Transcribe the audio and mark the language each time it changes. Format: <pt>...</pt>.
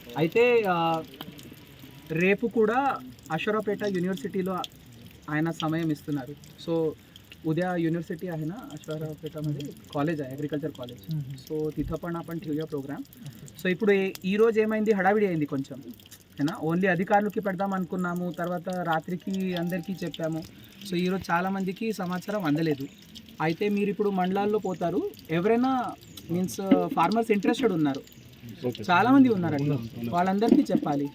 <te>అయితే రేపు కూడా అశ్వరావుపేట యూనివర్సిటీలో ఆయన సమయం ఇస్తున్నారు.</te> <mr>సో उद्या युनिव्हर्सिटी आहे ना अश्वरावपेटामध्ये कॉलेज आहे ॲग्रिकल्चर कॉलेज. సో तिथं पण आपण ठेवूया ప్రోగ్రామ్.</mr> <te>సో ఇప్పుడు ఈరోజు ఏమైంది, హడావిడి అయింది కొంచెం ఏనా, ఓన్లీ అధికారులకి పెడదాం అనుకున్నాము, తర్వాత రాత్రికి అందరికీ చెప్పాము. సో ఈరోజు చాలామందికి సమాచారం అందలేదు. అయితే మీరు ఇప్పుడు మండలాల్లో పోతారు, ఎవరైనా మీన్స్ ఫార్మర్స్ ఇంట్రెస్టెడ్ ఉన్నారు, చాలామంది ఉన్నారు అట్లా, వాళ్ళందరికీ చెప్పాలి.</te>